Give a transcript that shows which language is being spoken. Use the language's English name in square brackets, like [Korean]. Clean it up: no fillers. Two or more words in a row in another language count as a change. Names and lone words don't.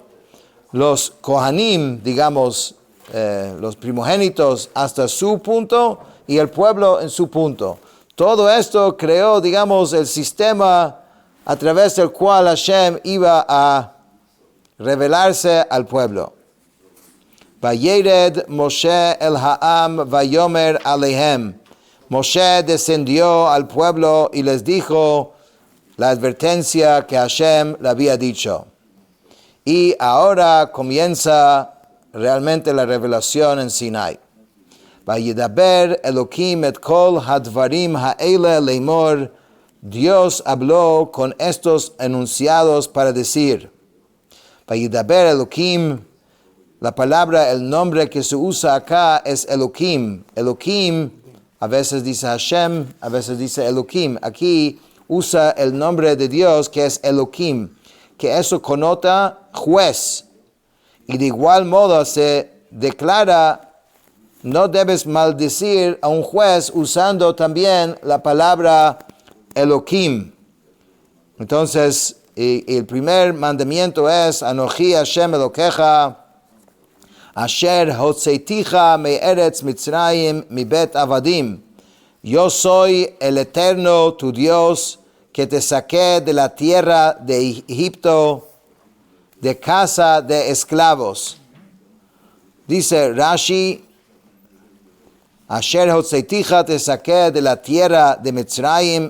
[Spanish] Los Kohanim, digamos, los primogénitos hasta su punto y el pueblo en su punto. Todo esto creó, digamos, el sistema a través del cual Hashem iba a revelarse al pueblo. [Hebrew] וירד משה אל העם ויאמר אלהם. [Spanish] Moshe descendió al pueblo y les dijo la advertencia que Hashem le había dicho. Y ahora comienza realmente la revelación en Sinai. [Hebrew] וידבר אלקים את כל הדברים האלה לאמר. [Spanish] Dios habló con estos enunciados para decir. [Hebrew] וידבר אלקים, [Spanish] la palabra, el nombre que se usa acá es Elokim. Elokim, a veces dice Hashem, a veces dice Elokim. Aquí usa el nombre de Dios que es Elokim, que eso connota juez. Y de igual modo se declara, no debes maldecir a un juez usando también la palabra Elokim. Entonces, el primer mandamiento es, [Hebrew] אנכי השם אלקיך אשר הוצאתיך מארץ מצרים מבית עבדים. [Spanish] Yo soy el Eterno, tu Dios, que te saqué de la tierra de Egipto, de casa de esclavos. Dice Rashi, [Hebrew] אשר הוצאתיך, [Spanish] te saqué de la tierra de Mitzrayim.